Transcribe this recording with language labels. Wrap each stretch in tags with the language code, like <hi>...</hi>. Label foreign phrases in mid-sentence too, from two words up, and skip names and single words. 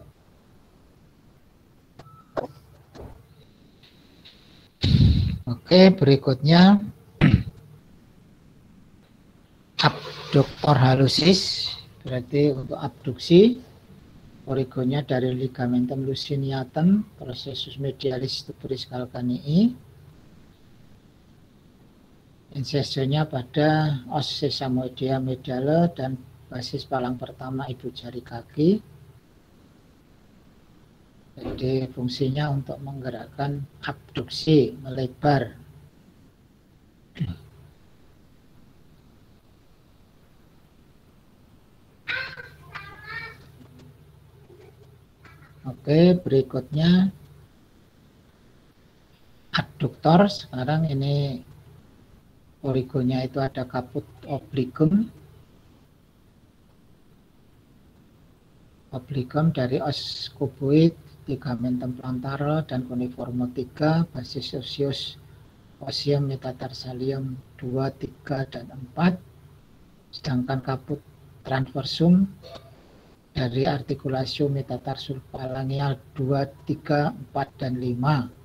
<id>Oke, berikutnya abductor hallucis, berarti untuk abduksi. Origonya dari ligamentum luciniatum, processus medialis tuberis calcanei. Insersionya pada os sesamoidea mediale dan basis palang pertama ibu jari kaki. Jadi fungsinya untuk menggerakkan abduksi, melebar. Oke, berikutnya adduktor. Sekarang ini origonya itu ada caput obligum. Obligum dari os cuboid, ligamentum plantare dan cuneiform 3, basis osseus osseum metatarsalium 2, 3, dan 4. Sedangkan caput transversum dari articulation metatarsul phalangeal 2, 3, 4, dan 5.</id>